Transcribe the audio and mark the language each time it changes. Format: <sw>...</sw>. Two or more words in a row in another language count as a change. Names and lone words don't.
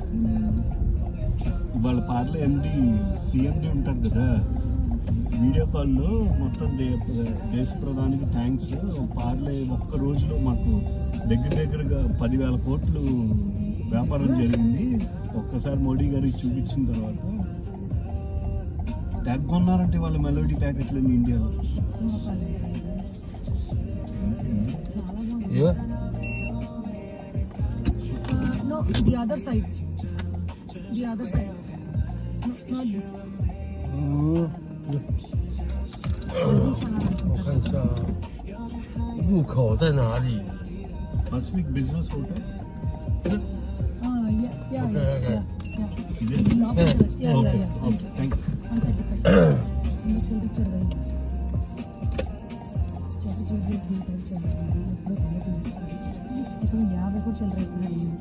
<te>ఇవాళ పార్లే ఎండి సిఎండి ఉంటారు కదా వీడియో కాల్లో మొత్తం దేశ ప్రధానికి థ్యాంక్స్ పార్లే ఒక్క రోజులో మాకు దగ్గరగా 10,000 కోట్లు వ్యాపారం జరిగింది ఒక్కసారి మోడీ గారికి చూపించిన తర్వాత ట్యాగ్ కొన్నారంటే వాళ్ళ మెలోడీ ప్యాకెట్లన్నీ ఇండియాలో</te> <en>Yeah. No, the other side. The other side. No, not this.</en> <zh>我看一下入口在哪里。</zh> <te>పసిఫిక్ బిజినెస్ హోటల్</te> <en>Yeah. Okay.</en> <te>ఇదే</te> <en>Yeah. Okay okay thank you</en> <te>చూపించారు ఇప్పుడు 50 కూడా చిల్లర</te>